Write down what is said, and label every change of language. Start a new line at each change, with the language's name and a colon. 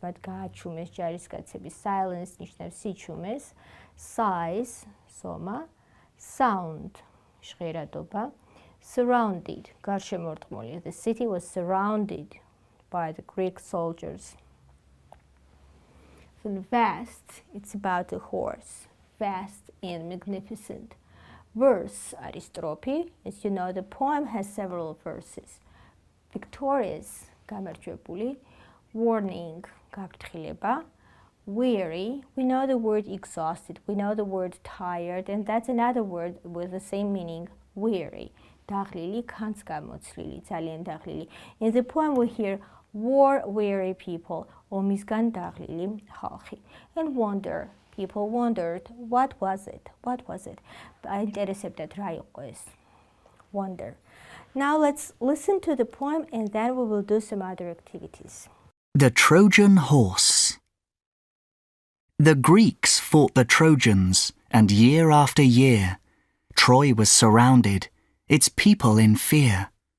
Georgian: მათ გააჩუმეს ჯარისკაცები. Silence ნიშნავს სიჩუმეს.
English: Size, სომა. Sound, ჟღერადობა. Surrounded, გარშემორტყმული. The city was surrounded by the Greek soldiers. Vast, it's about a horse. Vast and magnificent.
Georgian: Verse, არის სტროფი.
English: As you know, the poem has several verses. Victorious, გამარჯვებული. Warning, გაფრთხილება. Weary, we know the word exhausted, we know the word tired, and that's another word with the same meaning, weary.
Georgian: დაღლილი, ქანს გამოცლილი, ძალიან დაღლილი.
English: In the poem we hear war-weary people,
Georgian: ომისგან დაღლილი ხალხი.
English: And wonder, people wondered, what was it?
Georgian: აინტერესებდათ რა იყო ეს?
English: Wonder. Now let's listen to the poem and then we will do some other activities. The Trojan Horse. The Greeks fought the Trojans and year after year, Troy was surrounded, its people in fear.